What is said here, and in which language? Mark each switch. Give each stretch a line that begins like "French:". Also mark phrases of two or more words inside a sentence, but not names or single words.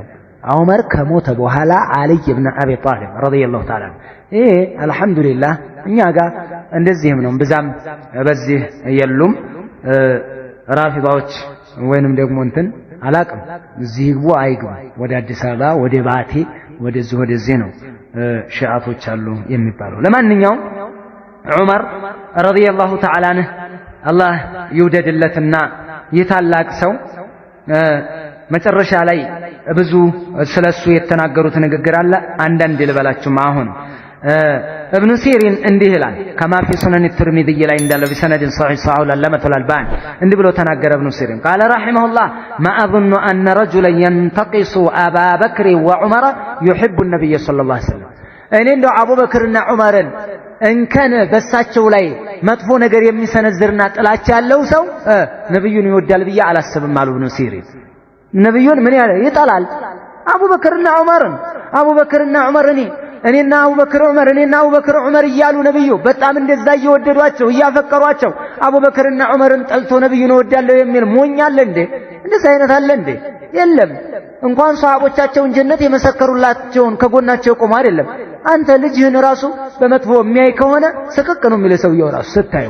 Amharic: ዑመር ከሞተ በኋላ ዓልይ ኢብኑ አቢ ጣሊብ
Arabic: رضي الله تعالى
Amharic: ይሄ አልሐምዱሊላህ እኛ ጋር እንደዚህም ነው። ብዛም በዚህ የሉም ራፊዳዎች ወይንም ደግሞ እንትን አላቅም እዚህ ይግቡ አይግቡ ወደ አዲስ አበባ ወደ ባቴ ወደዚህ ነው ሺዓቶች አሉ የሚባለው። ለማንኛውም ዑመር
Arabic: رضي الله تعالى عنه
Amharic: አላህ ይውደድለትና የታላቅ ሰው መጨረሻ ላይ ብዙ ስለሱ የተናገሩት ንግግር አለ። አንዳንድ ልበላችሁም አሁን ابن سيرين እንዲህ ይላል
Arabic: كما في سنن الترمذي
Amharic: ላይ እንዳለ
Arabic: بسند صحيح صحيح العلامة الألباني
Amharic: እንዲህ ብሎ ተናገረ
Arabic: ابن سيرين قال رحمه الله ما أظن أن رجلا ينتقص أبا بكر وعمر يحب النبي صلى الله عليه وسلم
Amharic: እኔ እንደው አቡበክርና ዑመርን እንከን በሳቸው ላይ መጥፎ ነገር የሚሰነዝርና ጥላቻ ያለው ሰው ነብዩን ይወዳል ብዬ አላስብም አሉ ابن سيرين ነብዩን ምን ያለ ይጠላል አቡበክርና ዑመር እኔና አቡበክር ዑመር እያሉ ነብዩ በጣም እንደዛ እየወደዷቸው እያፈቀሯቸው አቡበክርና ዑመርን ጠልቶ ነብዩን እወዳለሁ የሚል ሞኝ አለ እንዴ? እንደዛ አይነት አለ እንዴ? የለም። እንኳን ሷሃቦቻቸውን ጀነት የመሰከሩላቸውን ከጎናቸው ቆሞ አይደለም። አንተ ልጅህን ራሱ በመጥፎ የሚያይ ከሆነ ስቅቅ ነው የሚል ሰውየው ራሱ ስታየው